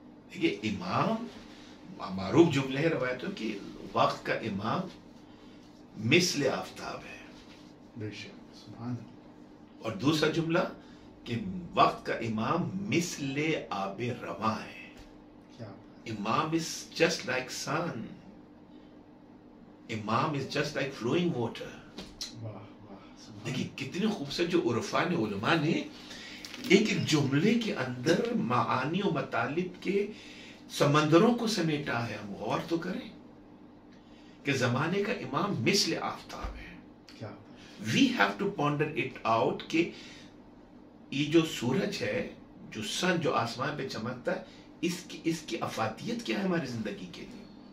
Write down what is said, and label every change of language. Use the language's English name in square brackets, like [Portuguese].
[Urdu] دیکھیے امام, معروف جملے ہیں روایتوں کی, وقت کا امام مثل آفتاب ہے. بے شک, سبحان اللہ. اور دوسرا جملہ کہ وقت کا امام مثل آب رواں ہے. کیا [English] امام is just like sun. امام is just like flowing water. [Urdu] واہ واہ دیکھیں کتنی خوبصورت جو عرفان علماء نے ایک ایک جملے کے اندر معانی و مطالب کے سمندروں کو سمیٹا ہے. ہم غور تو کریں کہ زمانے کا امام مثل آفتاب ہے. کیا [English] we have to ponder it out [Urdu] کہ یہ جو سورج ہے, جو سن جو آسمان پہ چمکتا ہے, اس کی افادیت کیا ہے ہماری زندگی کے لیے.